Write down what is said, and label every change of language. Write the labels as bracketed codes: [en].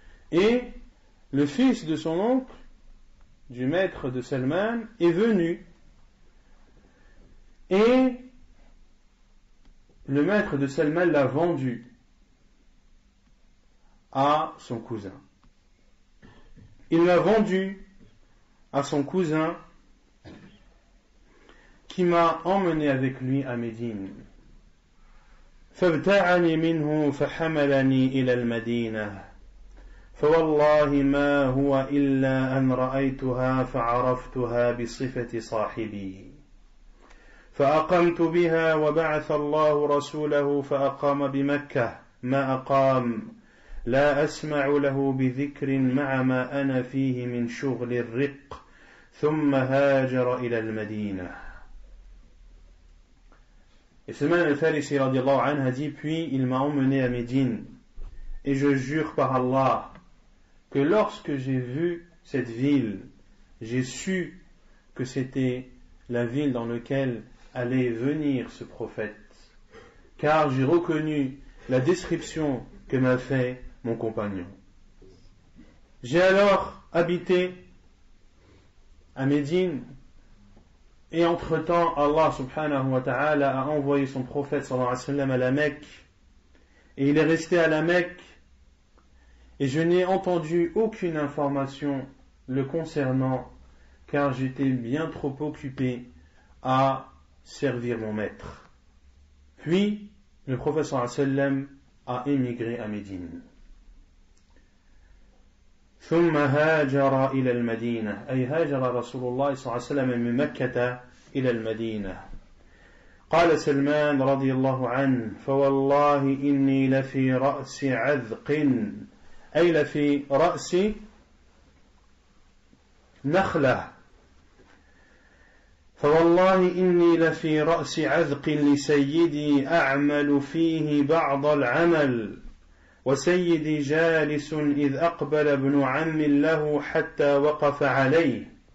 [fr] Et le fils de son oncle, du maître de Salman, est venu, et le maître de Salman l'a vendu à son cousin. Il l'a vendu à son cousin qui m'a emmené avec lui à Médine. [ar] فابتاعني منه فحملني إلى المدينة فوالله ما هو إلا أن رأيتها فعرفتها بصفة صاحبي فأقمت بها وبعث الله رسوله فأقام بمكة ما أقام لا أسمع له بذكر مع ما أنا فيه من شغل الرق ثم هاجر إلى المدينة. [fr] Et Salman al-Farisi radiallahu anhu a dit, puis il m'a emmené à Médine, et je jure par Allah que lorsque j'ai vu cette ville, j'ai su que c'était la ville dans laquelle allait venir ce prophète, car j'ai reconnu la description que m'a fait mon compagnon. J'ai alors habité à Médine, et entre-temps Allah subhanahu wa ta'ala a envoyé son prophète sallallahu alayhi wa sallam à la Mecque, et il est resté à la Mecque, et je n'ai entendu aucune information le concernant, car j'étais bien trop occupé à servir mon maître. Puis, le prophète sallallahu alayhi wa sallam a émigré à Médine. [ar] ثم هاجر إلى المدينة أي هاجر رسول الله صلى الله عليه وسلم من مكة إلى المدينة. قال سلمان رضي الله عنه فوالله إني لفي رأس عذق أي لفي رأس نخلة فوالله إني لفي رأس عذق لسيدي أعمل فيه بعض العمل وسيدي جالس إذ أقبل ابن عم له حتى وقف عليه